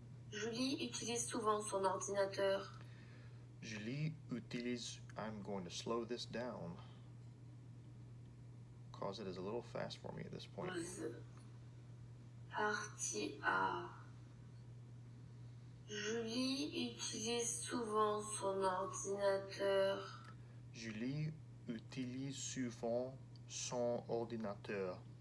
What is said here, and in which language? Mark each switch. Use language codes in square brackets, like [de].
[fr] Julie utilise souvent son ordinateur. Julie utilise, [en] I'm going to slow this down because it is a little fast for me at this point. [fr] 12. Partie A. Julie utilise souvent son ordinateur. Julie utilise souvent son ordinateur.